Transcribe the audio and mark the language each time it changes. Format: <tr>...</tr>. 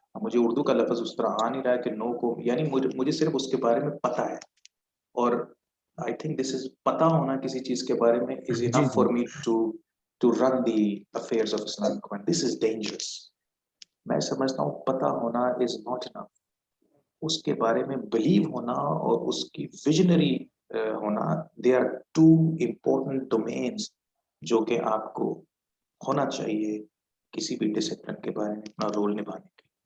<ur>مجھے اردو کا لفظ اس طرح آ نہیں رہا ہے کہ نو کو, یعنی مجھے صرف اس کے بارے میں پتہ ہے.</ur> <en>اور I think this is</en> <ur>پتہ ہونا کسی چیز کے بارے میں</ur> <en>is enough for me to run the affairs of Islamic finance. This is dangerous.</en> <ur>میں سمجھتا ہوں پتہ ہونا</ur> <en>is not enough.</en> <ur>اس کے بارے میں بلیو ہونا اور اس کی ویژنری ہونا,</ur> <en>they are two important domains</en> <ur>جو کہ آپ کو ہونا چاہیے کسی بھی ڈسپلن کے بارے میں اپنا رول نبھانے کے.</ur>